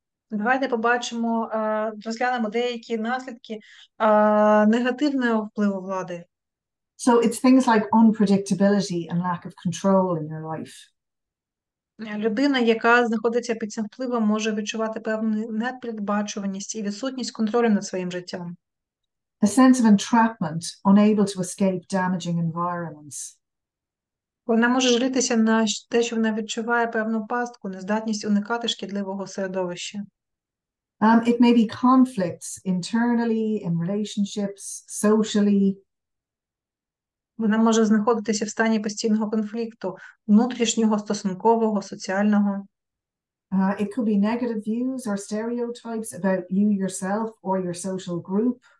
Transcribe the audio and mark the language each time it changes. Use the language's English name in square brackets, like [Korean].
[Ukrainian] Давайте побачимо, розглянемо деякі наслідки негативного впливу влади. [English] So it's things like unpredictability and lack of control in your life. [Ukrainian] Людина, яка знаходиться під цим впливом, може відчувати певну непередбачуваність і відсутність контролю над своїм життям. [English] A sense of entrapment, unable to escape damaging environments. [Ukrainian] Вона може жалітися на те, що вона відчуває певну пастку, нездатність уникати шкідливого середовища. [English] It may be conflicts internally, in relationships, socially. [Ukrainian] Вона може знаходитися в стані постійного конфлікту, внутрішнього, стосункового, соціального. [English] It could be negative views or stereotypes about you yourself or your social group.